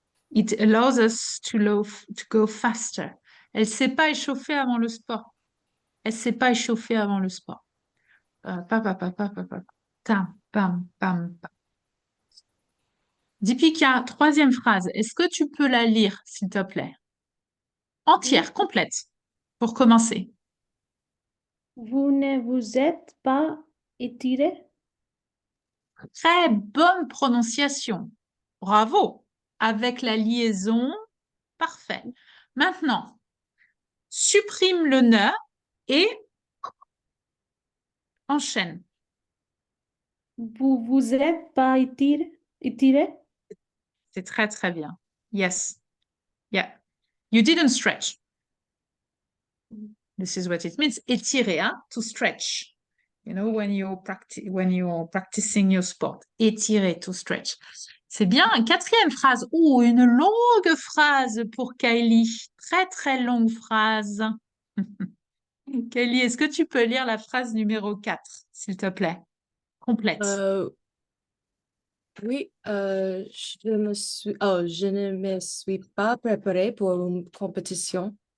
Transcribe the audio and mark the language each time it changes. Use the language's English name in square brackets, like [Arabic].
[English] It allows us to go faster. [French] Elle s'est pas échauffée avant le sport. Elle s'est pas échauffée avant le sport. Tam, pam, pam, pam. Deepika, troisième phrase. Est-ce que tu peux la lire, s'il te plaît? Entière, complète, pour commencer. Vous ne vous êtes pas étiré? Très bonne prononciation. Bravo. Avec la liaison, parfait. Maintenant, supprime le ne et enchaîne. Vous vous êtes pas étiré? C'est très, très bien. [English] Yes. Yeah. You didn't stretch. This is what it means. [French] Étirer, hein? [English] To stretch. You know, when you're practicing your sport. [French] Étirer, [English] to stretch. [French] C'est bien. Quatrième phrase. Oh, une longue phrase pour Kylie. Très, très longue phrase. Kylie, est-ce que tu peux lire la phrase numéro 4, s'il te plaît? Complète. Oui, je ne me suis pas préparée pour une compétition.